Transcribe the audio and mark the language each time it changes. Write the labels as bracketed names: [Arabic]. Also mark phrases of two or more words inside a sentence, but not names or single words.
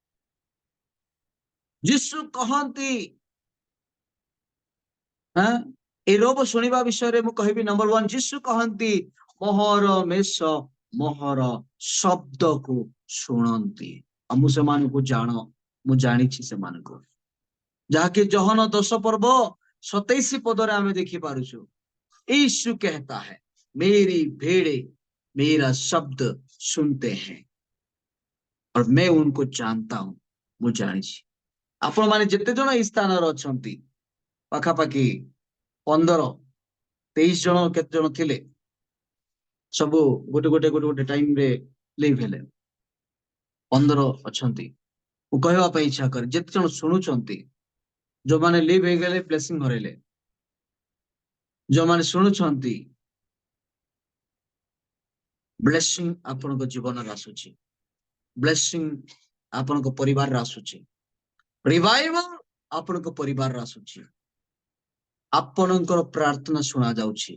[Odia] ଯୀଶୁ କହନ୍ତି, এই ରୋଗ ଶୁଣିବା ବିଷୟରେ ମୁଁ କହିବି। ନମ୍ବର 1, ଯୀଶୁ କହନ୍ତି ମୋହର ମେଷ ମୋହର ଶବ୍ଦକୁ ଶୁଣନ୍ତି। ଆଉ ମୁଁ ସେମାନଙ୍କୁ ମୁଁ ଜାଣିଛି ସେମାନଙ୍କୁ, ଯାହାକି ଯୋହନ 10 ପର୍ବ 27 ପଦରେ ଆମେ ଦେଖିପାରୁଛୁ। [Hindi] यीशु कहता है मेरी भेड़े मेरा शब्द सुनते हैं और मैं उनको जानता हूं। [Odia] ମୁଁ ଜାଣିଛି। ଆପଣ ମାନେ ଯେତେ ଜଣ ଏଇ ସ୍ଥାନରେ ଅଛନ୍ତି, ପାଖାପାଖି 15-23 ଜଣ କେତେ ଜଣ ଥିଲେ, ସବୁ ଗୋଟେ ଟାଇମରେ ଲିଭ୍ ହେଲେ। 15 ଅଛନ୍ତି। ମୁଁ କହିବା ପାଇଁ ଇଚ୍ଛା କରେ, ଯେତେ ଜଣ ଶୁଣୁଛନ୍ତି, ଯୋଉମାନେ ଲିଭ୍ ହେଇଗଲେ ବ୍ଲେସିଂ ହରେଇଲେ, ଯୋଉମାନେ ଶୁଣୁଛନ୍ତି, ବ୍ଲେସିଂ ଆପଣଙ୍କ ଜୀବନରେ ଆସୁଛି, ବ୍ଲେସିଂ ଆପଣଙ୍କ ପରିବାରରେ ଆସୁଛି, ରିଭାଇଭାଲ ଆପଣଙ୍କ ପରିବାରରେ ଆସୁଛି, ଆପଣଙ୍କର ପ୍ରାର୍ଥନା ଶୁଣା ଯାଉଛି।